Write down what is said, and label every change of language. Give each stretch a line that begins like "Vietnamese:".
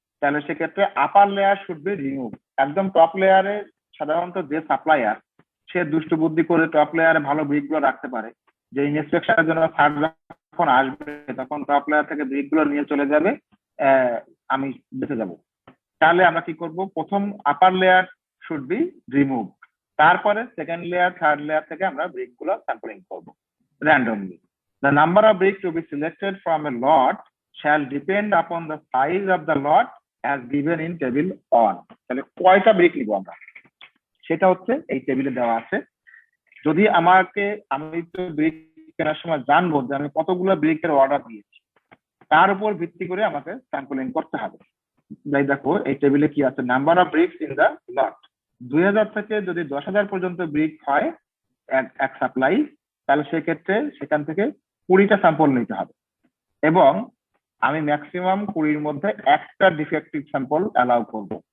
Bangla: তাহলে সেক্ষেত্রে
English: Upper layer should be remove.
Bangla: একদম টপ লেয়ারে সাধারণত যে সাপ্লায়ার, সে দুষ্টু বুদ্ধি করে টপ লেয়ারে ভালো ব্রিক গুলো রাখতে পারে, যে ইন্সপেকশনের জন্য থার্ড যখন আসবে তখন টপ লেয়ার থেকে ব্রিক গুলো নিয়ে চলে যাবে, আমি বেঁচে যাব। তাহলে আমরা কি করব, প্রথম
English: upper layer should be remove,
Bangla: তারপরে সেকেন্ড লেয়ার থার্ড লেয়ার থেকে আমরা ব্রিক গুলো স্যাম্পলিং করব randomly.
English: The number of bricks to be selected from a lot shall depend upon the size of the lot as given in table 1.
Bangla: তাহলে কয়টা brick নিব আমরা সেটা হচ্ছে এই টেবিলে দেওয়া আছে। যদি আমি তো ব্রিক কেনার সময় জানবো যে আমি কতগুলো ব্রিকের অর্ডার দিয়েছি, তার উপর ভিত্তি করে আমাকে স্যাম্পলিং করতে হবে। তাই দেখো এই টেবিলে কি আছে,
English: Number of bricks in the lot.
Bangla: 2000 থেকে যদি 10,000 পর্যন্ত ব্রিক হয় এক সাপ্লাই, তাহলে সেক্ষেত্রে সেখান থেকে 20টা স্যাম্পল নিতে হবে, এবং আমি ম্যাক্সিমাম 20-র মধ্যে একটা ডিফেক্টিভ স্যাম্পল অ্যালাউ করব।